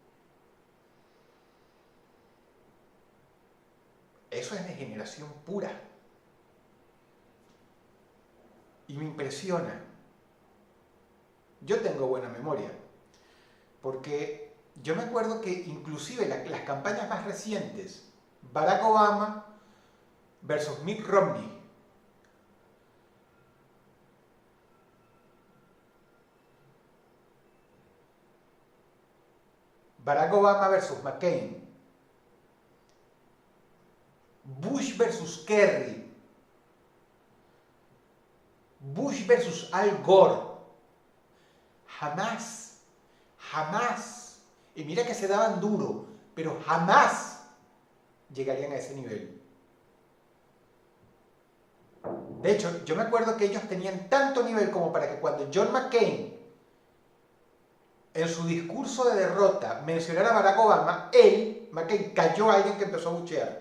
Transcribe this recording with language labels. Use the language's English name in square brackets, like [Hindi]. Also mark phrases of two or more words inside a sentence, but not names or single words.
[Spanish] Eso es degeneración pura. Y me impresiona. Yo tengo buena memoria. Porque yo me acuerdo que inclusive las campañas más recientes, Barack Obama versus Mitt Romney, Barack Obama versus McCain, Bush versus Kerry, Bush versus Al Gore, jamás, y mira que se daban duro, pero jamás llegarían a ese nivel. De hecho, yo me acuerdo que ellos tenían tanto nivel como para que cuando John McCain en su discurso de derrota mencionara a Barack Obama, McCain, cayó a alguien que empezó a buchear.